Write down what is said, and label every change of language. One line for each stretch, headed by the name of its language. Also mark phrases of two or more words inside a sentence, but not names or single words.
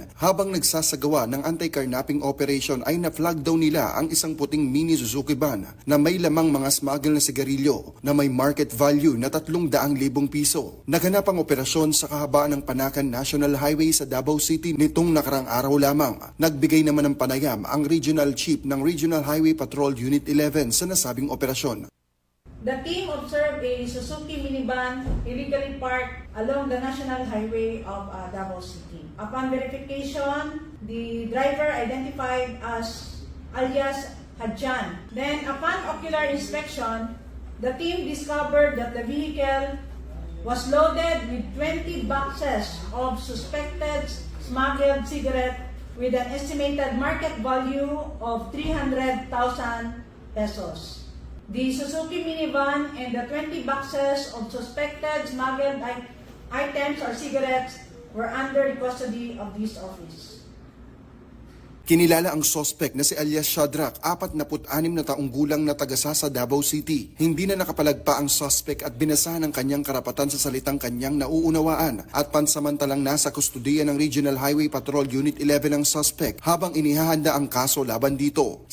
Filipino: Habang nagsasagawa ng
English: anti-carnapping operation
Filipino: ay na-flag daw nila ang isang puting mini Suzuki van na may lamang mga smuggle na sigarilyo na may
English: market value
Filipino: na 300,000 piso. Naganap ang operasyon sa kahabaan ng Panakan National Highway sa Davao City nitong nakarang araw lamang. Nagbigay naman ng panayam ang
English: Regional Chief
Filipino: ng Regional Highway Patrol Unit 11 sa nasabing operasyon.
English: The team observed a Suzuki minivan illegally parked along the National Highway of Davao City. Upon verification, the driver identified as alias Hadjan. Then upon ocular inspection, the team discovered that the vehicle was loaded with 20 boxes of suspected smuggled cigarette with an estimated market value of 300,000 pesos. The Suzuki minivan and the 20 boxes of suspected smuggled items or cigarettes were under the custody of this office.
Filipino: Kinilala ang suspect na si alias Shadrach, 46 na taong gulang na taga sa Davao City. Hindi na nakapalagpa ang suspect at binasahan ang kanyang karapatan sa salitang kanyang nauunawaan at pansamantalang nasa kustudiya ng Regional Highway Patrol Unit 11 ang suspect habang inihahanda ang kaso laban dito.